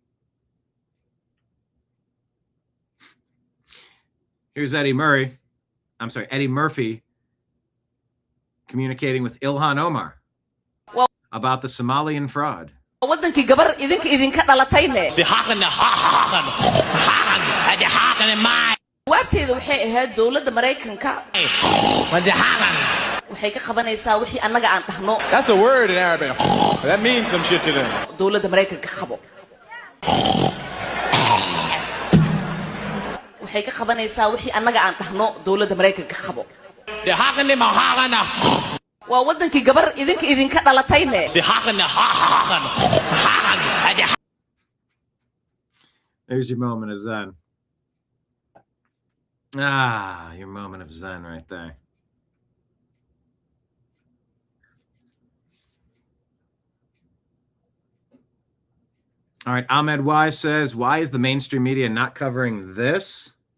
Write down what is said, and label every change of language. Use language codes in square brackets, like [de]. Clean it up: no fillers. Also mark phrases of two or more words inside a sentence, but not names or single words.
[en] Here's Eddie Murray. Eddie Murphy communicating with Ilhan Omar about the Somalian fraud. [so] wadankii gabar idinka dhalatayne jawaabteedu waxay ahayd dowladda Mareykanka waxay ka qabanaysaa wixii annaga aan dhahno. [en] That's a word in Arabic. That means some shit to them. [so] dowladda Mareykanka qabo waxay ka qabanaysaa wixii annaga aan dhahno dowladda Mareykanka qabo. waa wadankii gabar idinka dhalatayne [en] There's your moment of Zen. Your moment of Zen right there. All right, Ahmed Y says, why is the mainstream media not covering this?